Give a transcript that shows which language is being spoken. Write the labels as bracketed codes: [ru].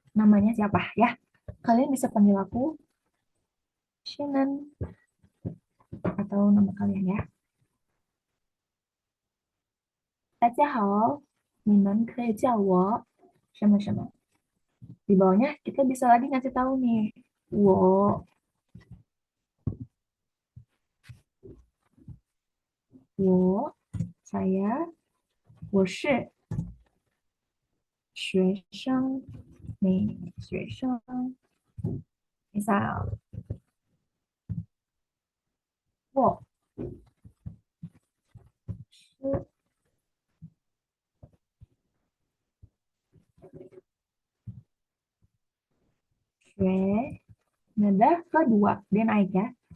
[id] Namanya siapa ya? Kalian bisa panggil aku Shannon atau nama kalian ya. [zh] 大家好, 你们可以叫我什么什么. [id] Di bawahnya kita bisa lagi ngasih tahu nih. [zh] 我 [id] saya, [zh] 我是学生, nih 学生. [id] Misal, [zh] 我是学 [id] nada kedua dia naik ya.